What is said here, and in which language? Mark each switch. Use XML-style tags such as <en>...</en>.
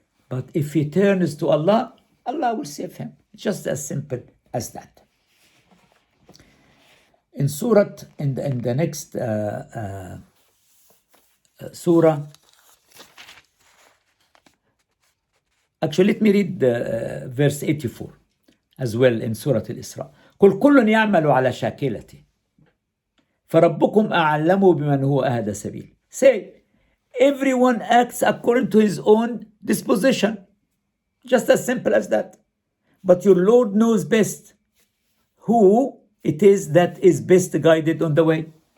<en>But if he turns to Allah, Allah will save him. It's just as simple as that. In Surah, in the next Surah, actually let me read verse 84 as well in Surah Al-Isra.</en> <ar>قل كل يعمل على شاكلته فربكم أعلم بمن هو أهدى سبيل.</ar> <en>Say, everyone acts according to his own disposition. Just as simple as that. But your Lord knows best who it is that is best guided on the way.</en>